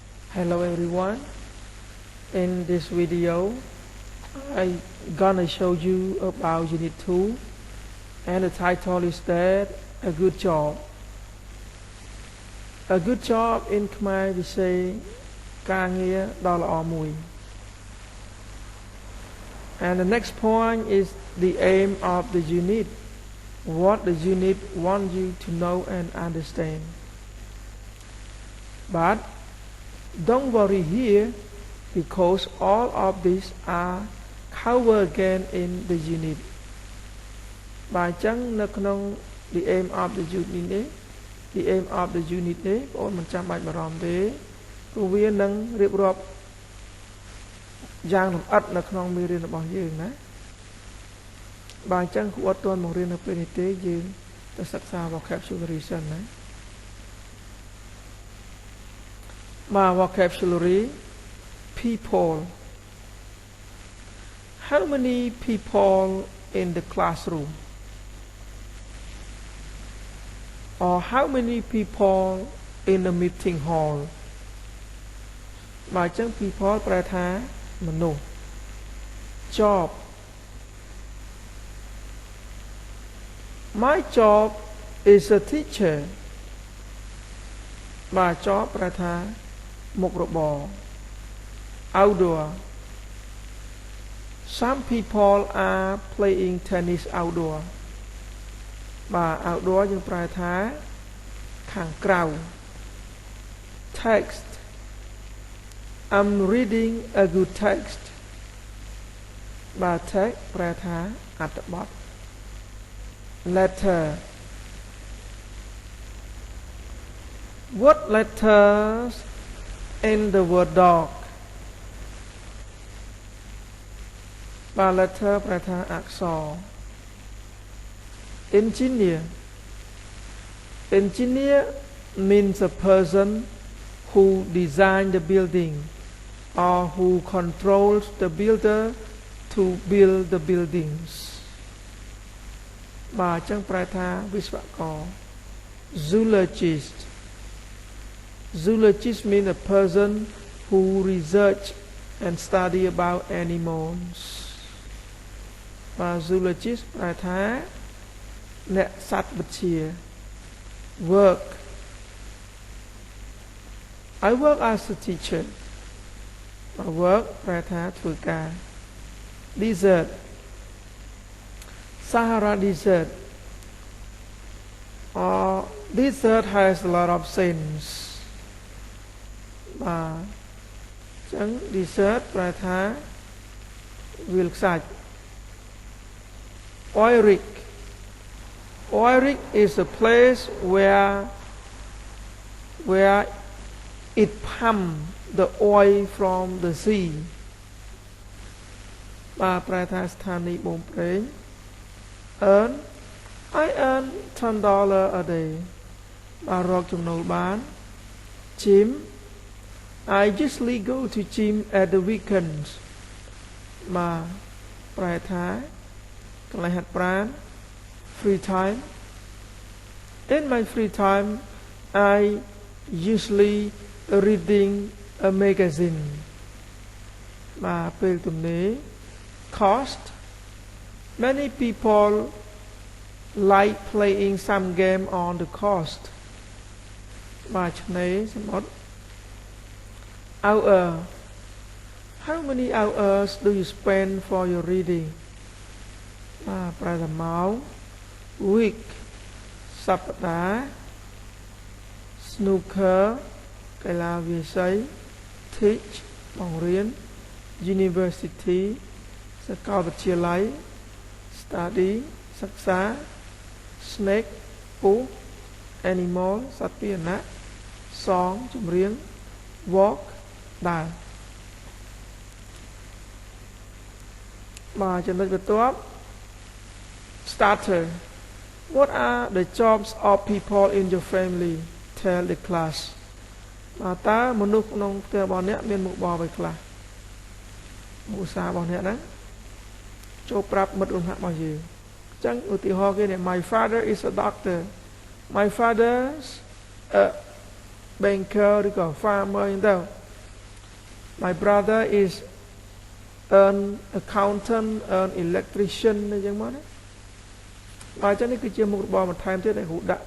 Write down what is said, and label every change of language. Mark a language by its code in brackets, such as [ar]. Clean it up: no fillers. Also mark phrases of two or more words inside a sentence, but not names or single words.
[en] Hello everyone. In this video I gonna show you about Unit 2 and the title is that a good job. A good job in Khmer we say [km] ការងារដ៏ល្អមួយ [en] And the next point is the aim of the unit. What the unit wants you to know and understand. But don't worry here because all of these are covered again in the unit. [km] បើអញ្ចឹងនៅក្នុង [en] the aim of the unit [km] នេះ [en] the aim of the unit [km] នេះបងប្អូនមិនចាំបាច់បារម្ភទេព្រោះវានឹងរៀបរាប់យ៉ាងលម្អិតនៅក្នុងមេរៀនរបស់យើងណាបើអញ្ចឹងគួរអត់ទាន់មករៀននៅពេលនេះទេយើងទៅសិក្សា vocabulary សិនណា [en] My vocabulary people. How many people in the classroom? Or how many people in the meeting hall? [km] បើអញ្ចឹង people ប្រែថាមនុស្ស job. [en] My job is a teacher. [km] បើ job ប្រែថាមុខរបរ outdoor. [en] Some people are playing tennis outdoor. [km] បើ outdoor យើងប្រែថាខាងក្រៅ text. [en] I'm reading a good text. [km] បើ text ប្រែថាអត្ថបទ letter. [en] What letters in the word dog? [km] បើ letter ប្រែថាអក្សរ engineer. [en] Engineer means a person who designed the building or who controls the builder to build the buildings. [km] បើអញ្ចឹងប្រែថាវិស្វករ zoologist. [en] Zoologist means a person who research and study about animals. [km] បើ zoologist ប្រែថាអ្នកសត្វវិទ្យា work. [en] I work as a teacher. [km] Work ប្រែថាធ្វើការ desert. [en] Sahara desert. Desert has a lot of sense. [km] បាទអញ្ចឹង desert ប្រែថាវាលខ្សាច់ Oirik. [en] Oirik is a place where it pump the oil from the sea. [km] បាទប្រែថាស្ថានីយបូមប្រេង earn. [en] I earn $10 a day. [km] បាទរកចំណូលបាន gym. [en] I usually go to gym at the weekends. [km] បាទប្រែថាកន្លែងហាត់ប្រាណ [en] free time. In my free time I usually reading a magazine. [km] បាទពេលទំនេរ cost. [en] Many people like playing some game on the coast. [km] បាទឆ្នេរសមុទ្រ hour. [en] How many hours do you spend for your reading? [km] បាទប្រែថាម៉ោង week សប្តាហ៍ snooker កី ឡាវាយសី teach បង្រៀន university សាកលវិទ្យាល័យ study សិក្សា snake ពស់ animal សត្វពាហនៈ song ចម្រៀង walk ដើរ បាទចំណុចបន្ទាប់ starter. [en] What are the jobs of people in your family? Tell the class. [km] បាទតើមនុស្សក្នុងផ្ទះរបស់អ្នកមានមុខរបរអ្វីខ្លះមុខសាររបស់អ្នកហ្នឹងចូលប្រាប់មិត្តរំហាក់របស់យើងអញ្ចឹងឧទាហរណ៍គេនេះ [en] My father is a doctor. My father's a banker [km] ឬក៏ farmer អញ្ចឹងទៅ [en] my brother is an accountant an electrician [km] យ៉ាងមកណាបើចឹងនេះគឺជាមុខរបរបន្ថែមទៀតដែលគ្រូដាក់